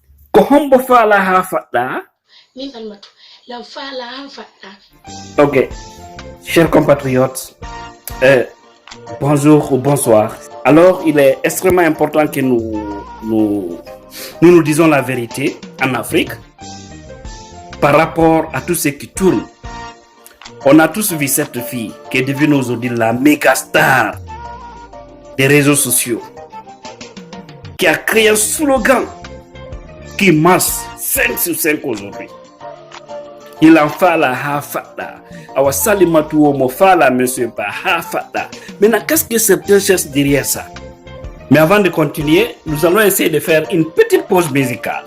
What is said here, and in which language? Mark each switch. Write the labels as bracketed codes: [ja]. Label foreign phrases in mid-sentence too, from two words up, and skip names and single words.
[fr] Kohombo fala hafada. Ok, chers compatriotes, bonjour ou bonsoir. Alors, il est extrêmement important que nous disons la vérité en Afrique par rapport à tout ce qui tourne. On a tous vu cette fille qui est devenue aujourd'hui la méga star des réseaux sociaux, qui a créé un slogan qui marche 5 sur 5 aujourd'hui. Il en fala hafada. Awa salimatu omo fala monsieur ba hafada. Maintenant, qu'est-ce que certains cherchent derrière ça? Mais avant de continuer, nous allons essayer de faire une petite pause musicale.